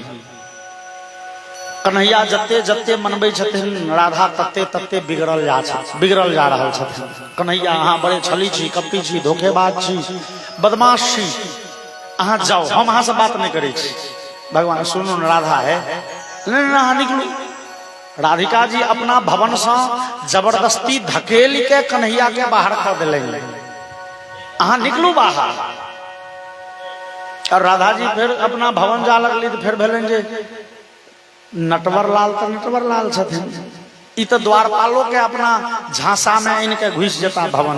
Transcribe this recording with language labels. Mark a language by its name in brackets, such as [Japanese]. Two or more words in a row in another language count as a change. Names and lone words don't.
[Maithili] कन्हैया जत्ते जत्ते मनबै छथिन, राधा तत्ते तत्ते बिगड़ल जा रहल छथिन। कन्हैया अहाँ बड़े छली छी, कपटी छी, धोखेबाज छी, बदमाश छी, अहाँ जाओ, हम अहाँ से बात नहीं करै छी। भगवान सुनू न, राधा है, नहीं अहाँ निकलू। राधिका जी अपना भवन से जबरदस्ती धकेल के कन्हैया के बाहर कर दिले, अहाँ निकलू बाहर। और राधा जी फिर अपना भवन जा लगली। तो फिर भेलन जे नटवर लाल तो नटवर लाल छथिन, ई तो द्वारपालों के अपना झांसा में इनके घुस जता भवन।